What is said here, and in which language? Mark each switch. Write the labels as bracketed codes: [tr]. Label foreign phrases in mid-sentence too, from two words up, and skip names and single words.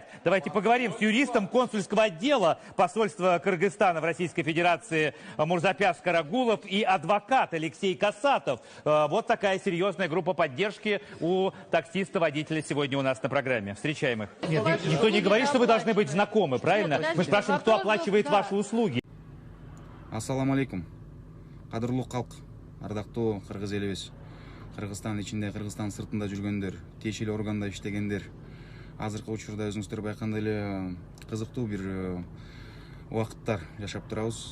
[ru] Давайте поговорим с юристом консульского отдела посольства Кыргызстана в Российской Федерации Мурзапяс Карагулов и адвокат Алексей Касатов. Вот такая серьезная группа поддержки у таксиста-водителя сегодня у нас на программе. Встречаем их. Нет, никто не говорит, что вы должны быть знакомы, правильно? Мы спрашиваем, кто оплачивает ваши услуги. [ky] Ассаламу алейкум. Кадырлуу калк. Ардактуу кыргыз элибиз, Кыргызстан ичинде, Кыргызстан сыртында жүргөндөр, тиешелүү органда иштегендер, азыркы учурда өзүңүздөр байкагандай эле кызыктуу бир убакыттар жашап турабыз.